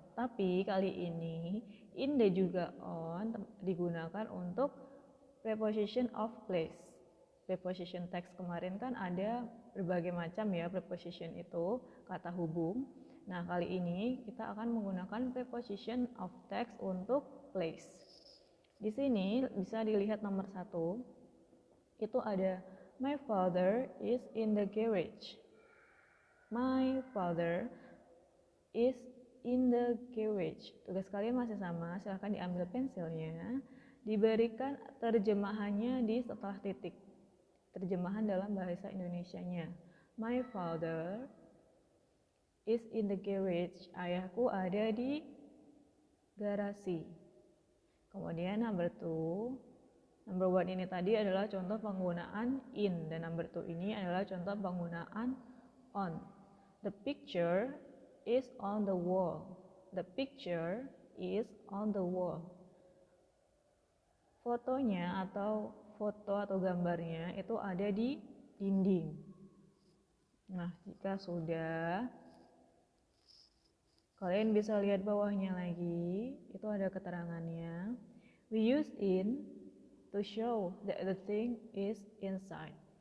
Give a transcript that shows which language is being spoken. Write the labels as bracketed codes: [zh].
[id] Tapi kali ini in dan juga on digunakan untuk [en] preposition of place. [id] Preposition text kemarin kan ada berbagai macam ya preposition itu, kata hubung. Nah, kali ini kita akan menggunakan preposition of text untuk place. Di sini bisa dilihat nomor 1. Itu ada [en] my father is in the garage. My father is in the garage. [id] Tugas kalian masih sama, silahkan diambil pensilnya. Diberikan terjemahannya di setelah titik. Terjemahan dalam bahasa Indonesianya. [en] My father is in the garage. [id] Ayahku ada di garasi. Kemudian number 2. Number 1 ini tadi adalah contoh penggunaan in, dan number 2 ini adalah contoh penggunaan on. [en] The picture is on the wall. The picture is on the wall. [id] Fotonya atau foto atau gambarnya itu ada di dinding. Nah, jika sudah, kalian bisa lihat bawahnya lagi, itu ada keterangannya. [en] We use in to show that the thing is inside.